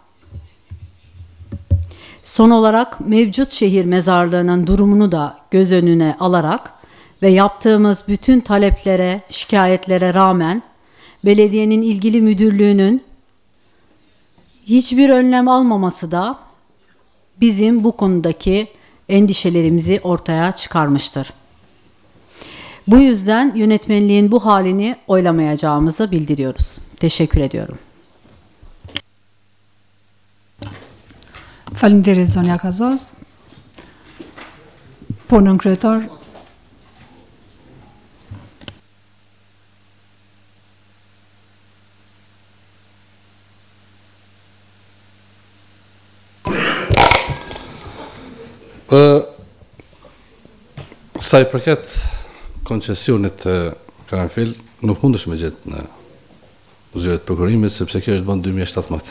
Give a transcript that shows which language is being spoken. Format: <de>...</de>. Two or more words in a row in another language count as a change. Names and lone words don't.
<tr>Son olarak mevcut şehir mezarlığının durumunu da göz önüne alarak ve yaptığımız bütün taleplere, şikayetlere rağmen belediyenin ilgili müdürlüğünün hiçbir önlem almaması da bizim bu konudaki endişelerimizi ortaya çıkarmıştır. Bu yüzden yönetmenliğin bu halini oylamayacağımızı bildiriyoruz. Teşekkür ediyorum.</tr> <sq>Faleminderit zonja Kazos. Punën kryetar. Sa I përket koncesionit të Karanfil, nuk mundesh me gjetë në zyret prokurimit, sepse kjo është bën 2017.</sq>